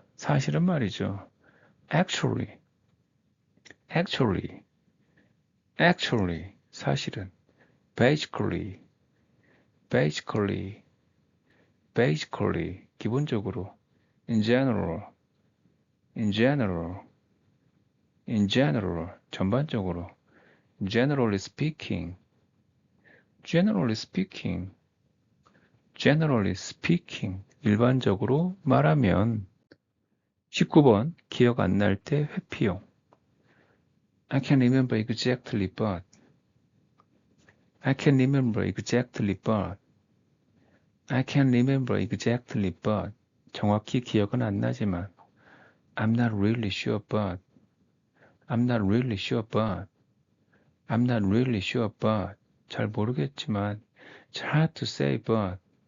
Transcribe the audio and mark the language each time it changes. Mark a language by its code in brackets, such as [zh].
[ko] 사실은 말이죠. [en] Actually. Actually. Actually. [ko] 사실은. [en] Basically. Basically. Basically. [ko] 기본적으로. [en] In general. In general. In general. [ko] 전반적으로. [en] generally speaking, generally speaking, generally speaking. [ko] 일반적으로 말하면 19번 기억 안 날 때 회피용. [en] I can't remember exactly but I can't remember exactly but I can't remember exactly but [ko] 정확히 기억은 안 나지만 [en] I'm not really sure but I'm not really sure but I'm not really sure but [ko] 잘 모르겠지만 [en] It's hard to say but